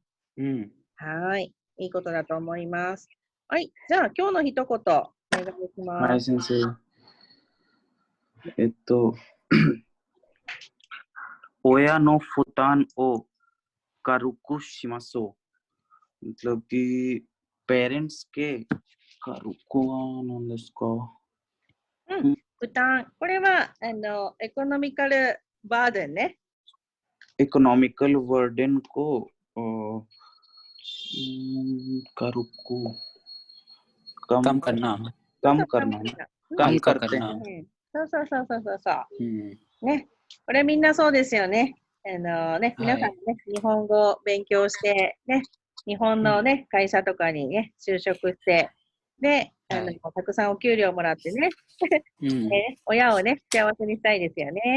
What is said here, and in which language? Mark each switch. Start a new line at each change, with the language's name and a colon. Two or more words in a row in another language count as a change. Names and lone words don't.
Japanese: はい。いいことだと思います。はい。じゃあ、今日の一言、お願いします。はい、先生。親の負担を軽くしましょう。
Hindi: मतलब कि पेरेंट्स के
Japanese: 軽くは何ですか？負担。これは、
English: economical burden
Japanese: ね。
English: economical burden
Hindi: को軽く कम करते हैं。
Japanese: そう。ね。これみんなそうですよね。 皆さんね、日本語を勉強して、ね、日本のね、会社とかにね、就職して、で、たくさんお給料もらってね、親をね、幸せにしたいですよね。